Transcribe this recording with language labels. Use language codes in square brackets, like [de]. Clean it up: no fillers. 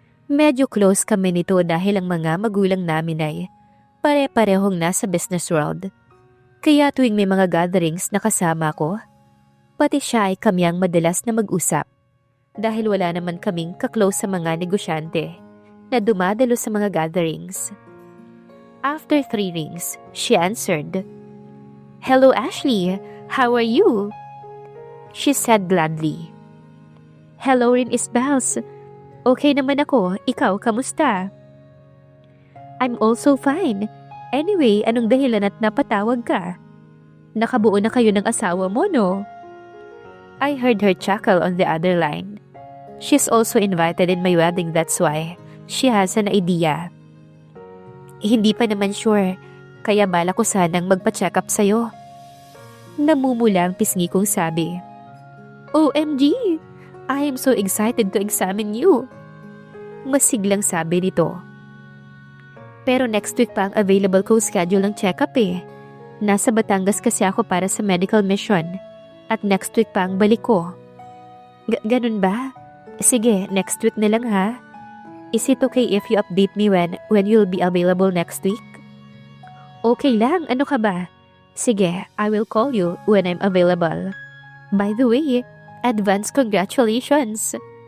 [tl] Medyo close kami nito dahil ang mga magulang namin ay pare-parehong nasa business world. Kaya tuwing may mga gatherings na kasama ko, pati siya ay kami ang madalas na mag-usap dahil wala naman kaming kaklose sa mga negosyante na dumadalo sa mga gatherings. [en] After 3 rings, she answered, "Hello Ashley, how are you?" She said gladly. "Hello rin Isbels. [tl] Okay naman ako, ikaw kamusta?" [en] "I'm also fine. [tl] Anyway, anong dahilan at napatawag ka? Nakabuo na kayo ng asawa mo, no?" [en] I heard her chuckle on the other line. She's also invited in my wedding, that's why she has an idea. [tl] Hindi pa naman sure, kaya bala ko sanang magpa-check up sa'yo. Namumula ang pisngi kong sabi. [en] OMG! I am so excited to examine you. [tl] Masiglang sabi nito. Pero next week pa ang available kong schedule ng check-up eh. Nasa Batangas kasi ako para sa medical mission. At next week pa ang balik ko. Ganun ba? Sige, next week na lang ha. [en] Is it okay if you update me when you'll be available next week? [tl] Okay lang, ano ka ba? Sige, [en] I will call you when I'm available. By the way, advance congratulations.